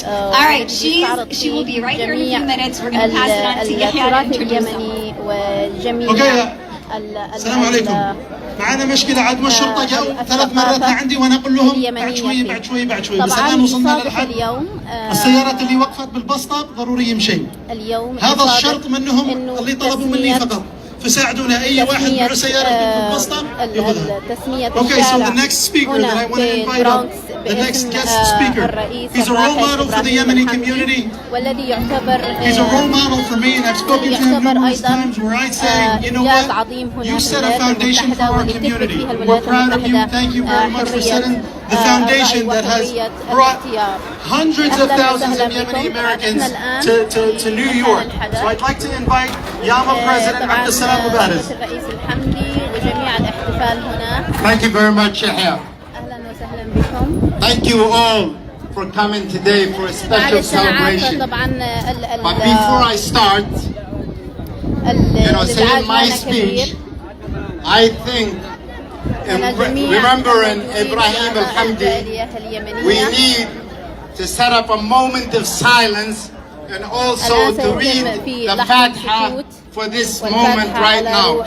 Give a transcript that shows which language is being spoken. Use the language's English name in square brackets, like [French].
[English] Alright, she will be right here in a few minutes. We're going to pass it on to Yahya to introduce [Arabic] اليمني وجميع السلام عليكم. معنا مشكلة عاد والشرطة جاءوا 3 مرات عندي وانا اقول لهم بعد شوي بعد شوي بعد شوي، بس الان وصلنا للحد. السيارات اللي وقفت بالبسطة ضروري يمشي. هذا الشرط منهم اللي طلبوا مني فقط. فساعدونا اي واحد معه سيارة في البسطة ياخذها. [English] Okay, so the next speaker that I want to invite up, the next guest speaker, he's a role model for the Yemeni community. He's a role model for me, and I've spoken to him numerous times where I say, you know what, you set a foundation for our community. We're proud of you. Thank you very much for setting the foundation that has brought hundreds of thousands of Yemeni Americans to New York. So I'd like to invite Yama President Abdeslam Mubarak. [Arabic] الرئيس الحمدي وجميع الاحتفال هنا. [English] Thank you very much, Yahya. [Arabic] أهلا وسهلا بكم. [English] Thank you all for coming today for a special celebration. But before I start, saying my speech, I think, remembering ابراهيم الحمدي, we need to set up a moment of silence and also to read the Fatiha for this moment right now.